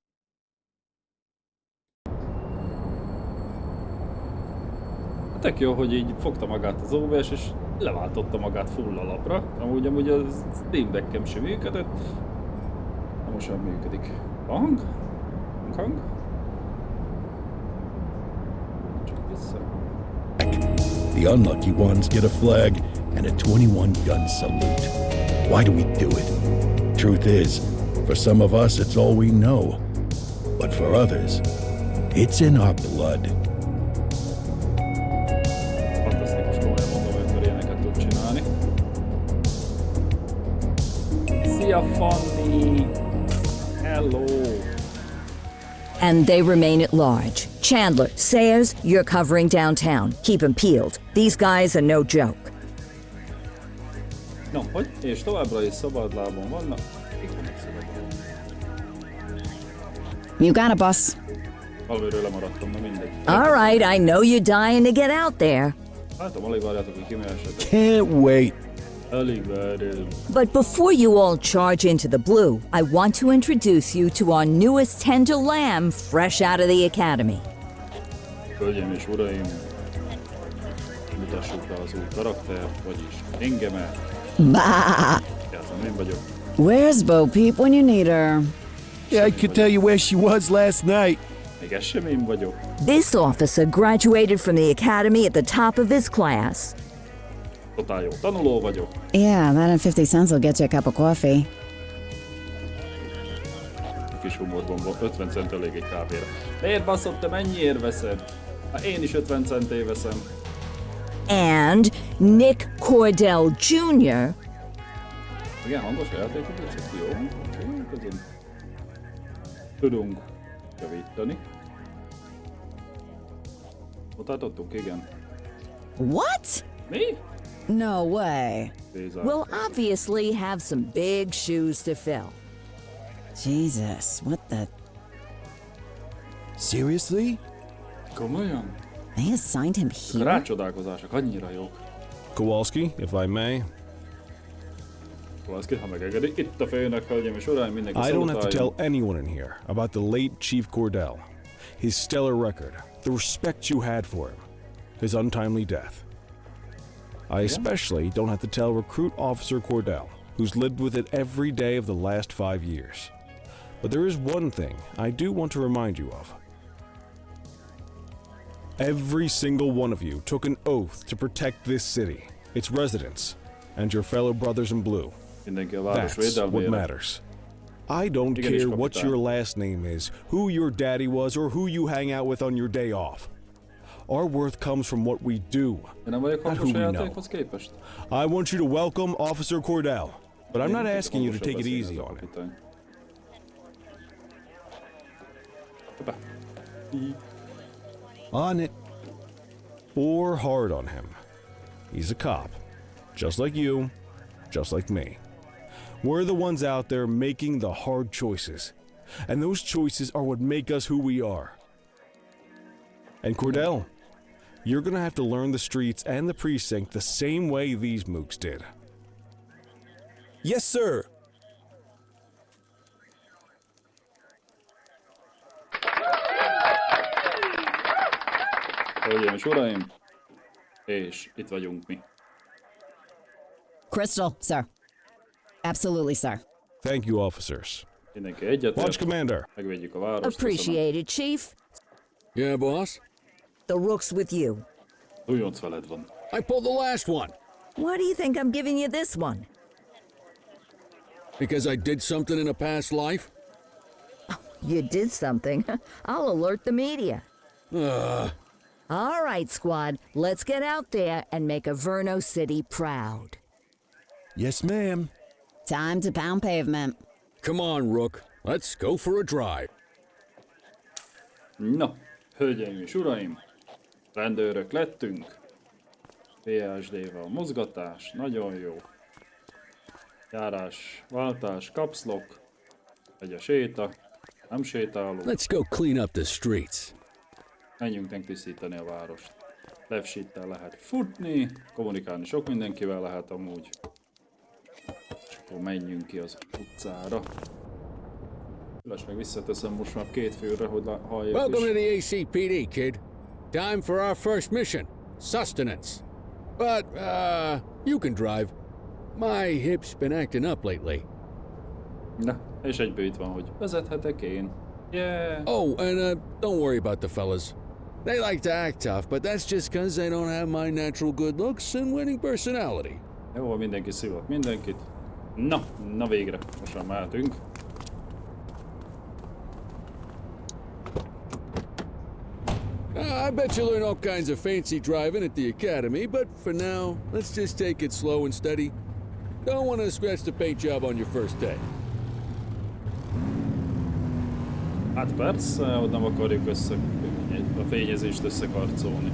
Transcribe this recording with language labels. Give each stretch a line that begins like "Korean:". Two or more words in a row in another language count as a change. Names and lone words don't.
Hungarian: Tök jó, hogy így fogta magát az OBS, és leváltotta magát full alapra. Amúgy a Steam Deck-em sem működött. Na most már működik. Hang? Hang? Csak vissza.
English: The unlucky ones get a flag and a 21 gun salute. Why do we do it? Truth is, for some of us it's all we know. But for others, it's in our blood.
Hungarian: Fantasztikus, komolyan mondom, hogy ember ilyeneket tud csinálni. Szia, Fanny! Hello!
English: And they remain at large. Chandler, Sayers, you're covering downtown. Keep 'em peeled. These guys are no joke.
Hungarian: No, hogy? És továbbra is szabadlábon vannak. Itt vannak szabadlábon.
English: You got a bus.
Hungarian: Valamiről lemaradtam, na mindegy.
English: All right, I know you're dying to get out there.
Hungarian: Látom, alig várjátok, hogy kimehessetek.
English: Can't wait.
Hungarian: Alig várom.
English: But before you all charge into the blue, I want to introduce you to our newest tender lamb fresh out of the academy.
Hungarian: Hölgyeim és uraim, mutassuk be az új karaktert, vagyis engemet. Bah! Játszom, én vagyok.
English: Where's Bo Peep when you need her? Yeah, I could tell you where she was last night.
Hungarian: Még ez sem én vagyok.
English: This officer graduated from the academy at the top of his class.
Hungarian: Totál jó tanuló vagyok.
English: Yeah, that and 50 cents will get you a cup of coffee.
Hungarian: A kis humorban 50 cent elég egy kávéra. Miért baszott, te mennyiért veszed? Hát én is 50 centért veszem.
English: And Nick Cordell Jr.,
Hungarian: Igen, hangos a játékot, ez jó. Oké, közben tudunk javítani. Ott tartottunk, igen.
English: What?
Hungarian: Mi?
English: No way. We'll obviously have some big shoes to fill. Jesus, what the? Seriously?
Hungarian: Komolyan?
English: They assigned him here?
Hungarian: Rácsodálkozások annyira jók.
English: Kowalski, if I may.
Hungarian: Kovalszki, ha megengedi, itt a főnök, hölgyeim és uraim, mindenki
English: I don't have to
Hungarian: szalutáljon.
English: tell anyone in here about the late Chief Cordell, his stellar record, the respect you had for him, his untimely death. I especially don't have to tell Recruit Officer Cordell, who's lived with it every day of the last 5 years. But there is one thing I do want to remind you of. Every single one of you took an oath to protect this city, its residents, and your fellow brothers in blue.
Hungarian: Mindenki a város
English: That's what
Hungarian: védelmére.
English: matters. I don't
Hungarian: Igen, és
English: care what
Hungarian: kapitán.
English: your last name is, who your daddy was, or who you hang out with on your day off. Our worth comes from what we do,
Hungarian: Én nem vagyok
English: not
Hungarian: hangos
English: who
Hungarian: a
English: we know.
Hungarian: játékhoz képest.
English: I want you to welcome Officer Cordell, but I'm not
Hungarian: Én
English: asking you to
Hungarian: hangosan
English: take it
Hungarian: beszélni
English: easy
Hungarian: ez a
English: on him.
Hungarian: kapitány. Hoppá.
English: On it. Or hard on him. He's a cop, just like you, just like me. We're the ones out there making the hard choices, and those choices are what make us who we are. And Cordell, you're gonna have to learn the streets and the precinct the same way these mooks did. Yes, sir.
Hungarian: Hölgyeim és uraim, és itt vagyunk mi.
English: Crystal, sir. Absolutely, sir. Thank you, officers.
Hungarian: Mindenki
English: Launch
Hungarian: egyetért,
English: Commander.
Hungarian: megvédjük a várost. Köszönöm.
English: Appreciated, Chief. Yeah, boss? The rook's with you.
Hungarian: Újonc veled van.
English: I pulled the last one Why do you think I'm giving you this one? because I did something in a past life. You did something. I'll alert the media. All right, squad. Let's get out there and make Averno City proud. Yes, ma'am. Time to pound pavement. Come on, Rook. Let's go for a drive.
Hungarian: Na, hölgyeim és uraim, rendőrök lettünk. PSD-vel mozgatás, nagyon jó. Járás, váltás, kapszlok. Egy a séta, nem sétálunk.
English: Let's go clean up the streets.
Hungarian: Menjünk megtisztítani a várost. Left-shittel lehet futni, kommunikálni sok mindenkivel lehet amúgy. És akkor menjünk ki az utcára. Lassan meg visszateszem most már 2 főre, hogy hallják
English: Welcome to
Hungarian: is.
English: the ACPD, kid. Time for our first mission. Sustenance. But, you can drive. My hip's been acting up lately.
Hungarian: Na, és egyből itt van, hogy vezethetek én.
English: Yeah! Oh, and, don't worry about the fellas. They like to act tough, but that's just because they don't have my natural good looks and winning personality.
Hungarian: Jó, mindenki szívott mindenkit. Na végre, most már mehetünk.
English: I bet you learn all kinds of fancy driving at the academy, but for now, let's just take it slow and steady. Don't want to scratch the paint job on your first day.
Hungarian: Hát persze, hogy nem akarjuk a fényezést összekarcolni.